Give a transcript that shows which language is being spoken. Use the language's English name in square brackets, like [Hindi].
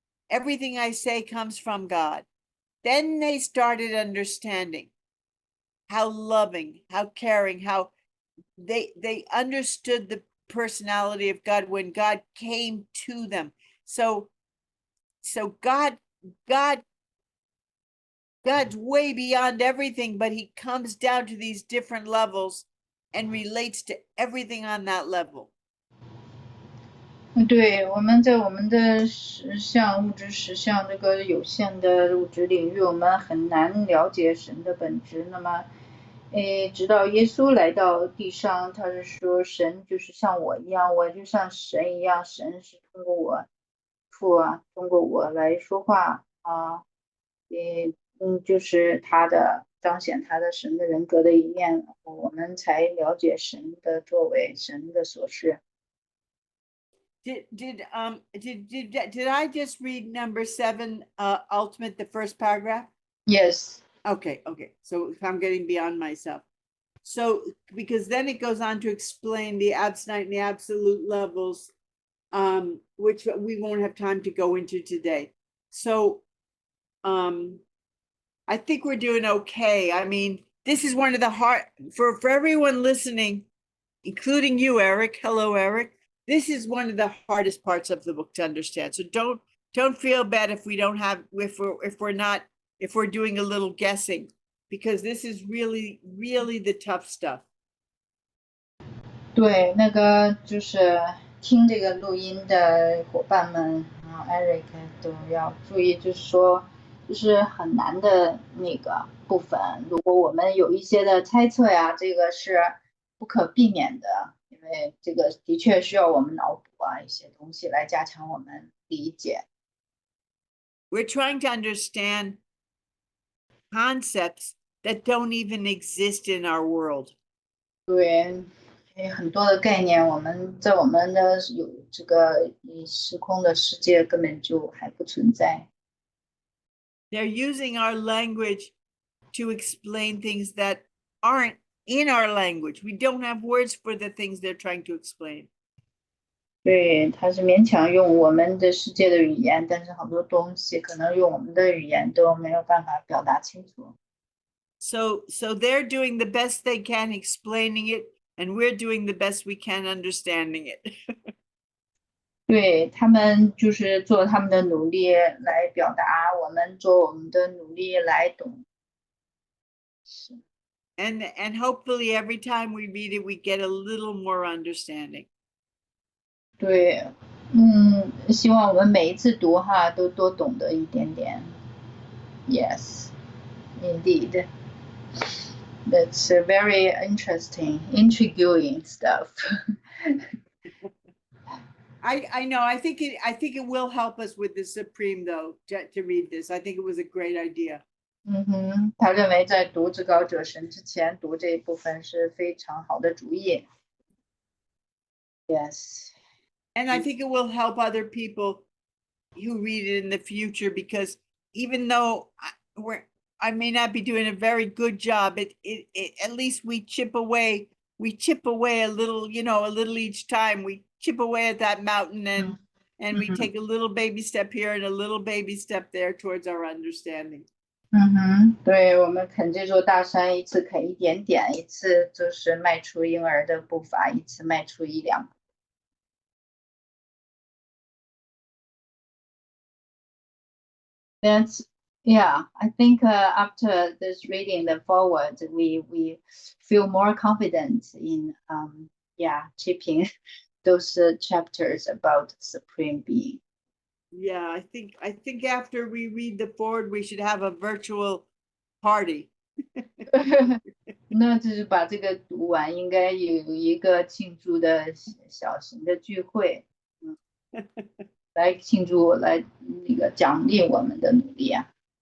[English] Everything I say comes from God. Then they started understanding how loving, how caring, how they understood the personality of God when God came to them. So God's way beyond everything, but he comes down to these different levels and relates to everything on that level. [Chinese] 对，我们在我们的实相物质实相这个有限的物质领域，我们很难了解神的本质。那么，直到耶稣来到地上，他是说神就是像我一样，我就像神一样，神是通过我父啊，通过我来说话啊，就是他的彰显他的神的人格的一面，我们才了解神的作为，神的所事。 [English] Did I just read number 7, ultimate, the first paragraph? Yes. Okay. So I'm getting beyond myself. So because then it goes on to explain the absolute and the absolute levels, which we won't have time to go into today. So I think we're doing okay. I mean, this is one of the hard for everyone listening, including you, Eric. Hello, Eric. This is one of the hardest parts of the book to understand. So don't feel bad if we don't have if we're doing a little guessing, because this is really the tough stuff. [Chinese] 对，那个就是听这个录音的伙伴们，Eric 都要注意，就是说，就是很难的那个部分，如果我们有一些的猜测呀，这个是不可避免的，因为这个的确需要我们脑补一些东西来加强我们理解。 [English] We're trying to understand concepts that don't even exist in our world. [Chinese] 对。很多的概念，我们在我们的有这个时空的世界根本就还不存在。 [English] They're using our language to explain things that aren't in our language. We don't have words for the things they're trying to explain. [Chinese] 对，他是勉强用我们的世界的语言，但是很多东西可能用我们的语言都没有办法表达清楚。 [English] So they're doing the best they can explaining it, and we're doing the best we can understanding it. [Chinese] 对，他们就是做他们的努力来表达，我们做我们的努力来懂。 [English] And hopefully every time we read it, we get a little more understanding. [Chinese] 对，希望我们每一次读都多懂得一点点。 [English] Yes, indeed. That's a very interesting, intriguing stuff. I know. I think it will help us with the Supreme, though, to read this. I think it was a great idea. [Chinese] 他认为在读至高者神之前读这一部分是非常好的主意。 [English] Yes. And I think it will help other people who read it in the future, because even though I may not be doing a very good job, it at least we chip away a little, a little each time. We chip away at that mountain, and we take a little baby step here and a little baby step there towards our understanding. [Chinese] 对，我们啃这座大山，一次啃一点点，一次就是迈出婴儿的步伐，一次迈出一两步。 [English] I think after this reading the foreword, we feel more confident in keeping those chapters about Supreme Being. Yeah, I think after we read the foreword, we should have a virtual party. [Chinese] 那就是把这个读完，应该有一个庆祝的小型的聚会，来庆祝，来那个奖励我们的努力啊。